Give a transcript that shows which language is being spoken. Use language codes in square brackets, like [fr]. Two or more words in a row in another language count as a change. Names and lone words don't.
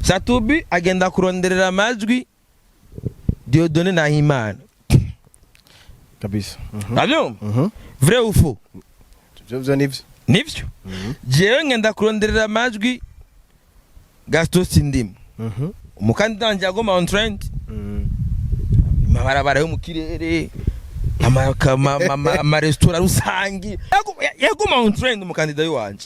[rn] Satubi agenda kuronderera amajwi Diodone na Himana kabisa. Abyumva? [fr] Vrai ou faux? [rn] Byo nivyo. Nivyo? Jewe ngenda kuronderera amajwi Gaston Sindimu. Umukandida wanje agoma [en] on trend. [rn] Mabarabara yo mu kirere. Ama restaurant rusangi. Yaguma [en] on trend [rn] umukandida wanje.